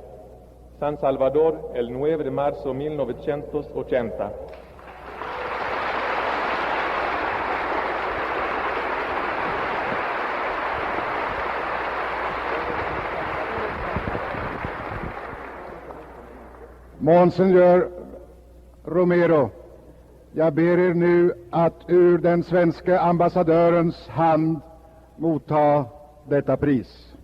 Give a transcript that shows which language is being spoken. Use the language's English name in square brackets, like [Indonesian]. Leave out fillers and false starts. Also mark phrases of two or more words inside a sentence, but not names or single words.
[Spanish] San Salvador, el 9 de marzo de 1980. Monseñor Romero, [Swedish] jag ber er nu att ur den svenska ambassadörens hand motta detta pris.